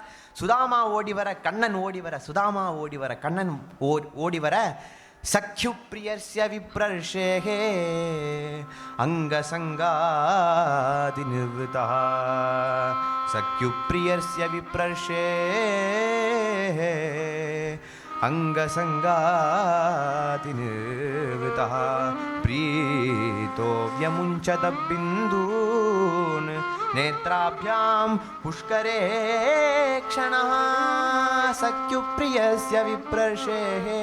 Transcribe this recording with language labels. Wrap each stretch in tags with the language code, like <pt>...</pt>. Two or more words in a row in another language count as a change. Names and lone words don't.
<ta>சுதாமா ஓடி வர, கண்ணன் ஓடி வர, சுதாமா ஓடி வர, கண்ணன் ஓடி வர,</ta> <sa>सख्युः प्रियस्य विप्रर्षेः अङ्गसङ्गाति निर्वृतः. सख्युः प्रियस्य विप्रर्षेः अंगसंगाति निर्वृतः प्रीतो व्यमुञ्चत बिन्दून् नेत्राभ्यां पुष्करे क्षणः सख्युप्रियस्य विप्रशेः</sa>